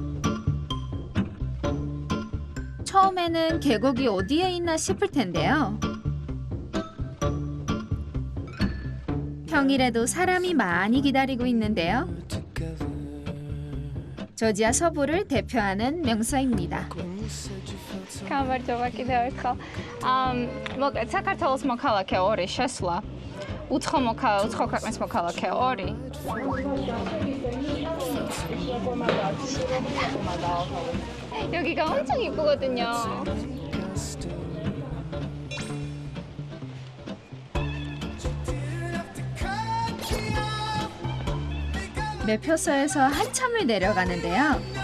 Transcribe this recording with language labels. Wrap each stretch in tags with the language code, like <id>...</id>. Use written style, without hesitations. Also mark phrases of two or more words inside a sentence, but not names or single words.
<ko>처음에는 계곡이 어디에 있나 싶을 텐데요. 평일에도 사람이 많이 기다리고 있는데요. 조지아 서부를 대표하는 명소입니다.</ko> <ka>გამარჯობა კიდევ ერთხელ. მოკლედ საქართველოს მოქალაქე 2 შესვლა. უცხო ქვეყნის მოქალაქე 2.</ka> <ko>여기가 엄청 이쁘거든요. 매표소에서 한참을 내려가는데요.</ko>